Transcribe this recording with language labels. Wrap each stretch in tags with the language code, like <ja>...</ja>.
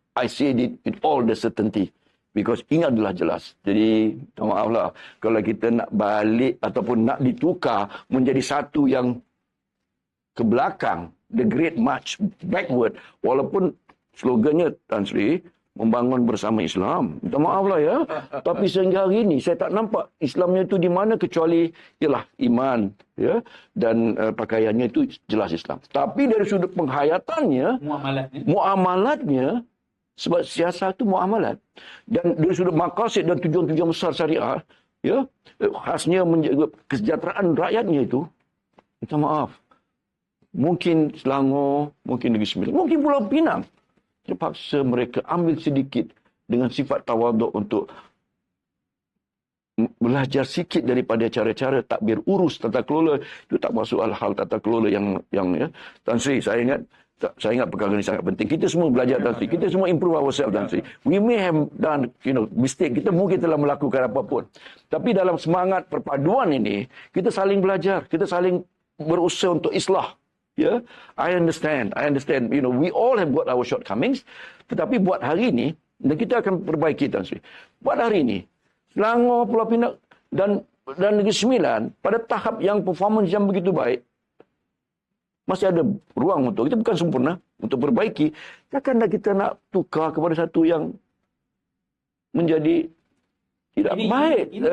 <en>I say it with all the certainty. Because</en> <ms>ini adalah jelas. Jadi, maaflah, kalau kita nak balik ataupun nak ditukar menjadi satu yang ke belakang,</ms> <en>the great march backward,</en> <ms>walaupun slogannya Tan Sri, membangun bersama Islam. Minta maaflah ya. Tapi sehingga hari ini, saya tak nampak Islamnya itu di mana kecuali, ialah iman, ya, dan pakaiannya itu jelas Islam. Tapi dari sudut penghayatannya, muamalatnya, sebab siasat itu muamalat. Dan dari sudut maqasid dan tujuan-tujuan besar syariah, ya, khasnya menjaga kesejahteraan rakyatnya itu, minta maaf. Mungkin Selangor, mungkin Negeri Sembilan, mungkin Pulau Pinang. Terpaksa mereka ambil sedikit dengan sifat tawaduk untuk belajar sikit daripada cara-cara takbir urus tata kelola. Itu tak masuk hal-hal tata kelola yang ya. Tan Sri, saya ingat perkara ini sangat penting. Kita semua belajar Tan Sri. Kita semua</ms> <en>improve ourselves</en> <ms>Tan Sri.</ms> <en>We may have done, mistake.</en> <ms>Kita mungkin telah melakukan apapun. Tapi dalam semangat perpaduan ini, kita saling belajar. Kita saling berusaha untuk islah. Ya,</ms> <en>I understand. We all have got our shortcomings.</en> <ms>Tetapi buat hari ini, dan kita akan perbaiki Tan Sri. Buat hari ini, Selangor, Pulau Pinang dan Negeri Sembilan pada tahap yang performance yang begitu baik, masih ada ruang untuk kita, bukan sempurna, untuk perbaiki. Takkanlah kita nak tukar kepada satu yang menjadi tidak baik.</ms>